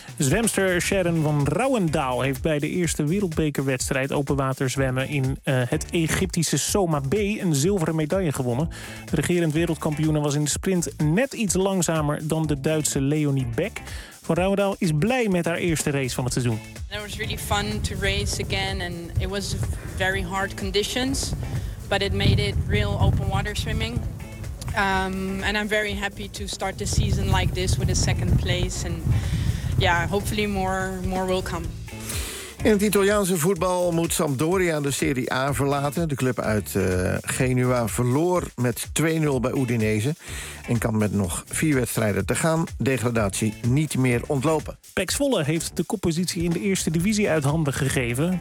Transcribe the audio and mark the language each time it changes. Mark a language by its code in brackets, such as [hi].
[nl] Zwemster Sharon van Rouwendaal heeft bij de eerste wereldbekerwedstrijd openwaterzwemmen in het Egyptische Soma B een zilveren medaille gewonnen. De regerend wereldkampioene was in de sprint net iets langzamer dan de Duitse Leonie Beck. Van Rouwendaal is blij met haar eerste race van het seizoen. [en] It was really fun to race again and it was very hard conditions, but it made it real open water swimming. And I'm very happy to start the season like this with a second place. And yeah, hopefully more will come. [nl] In het Italiaanse voetbal moet Sampdoria de Serie A verlaten. De club uit Genua verloor met 2-0 bij Udinese en kan met nog 4 wedstrijden te gaan degradatie niet meer ontlopen. PEC Zwolle heeft de koppositie in de Eerste Divisie uit handen gegeven.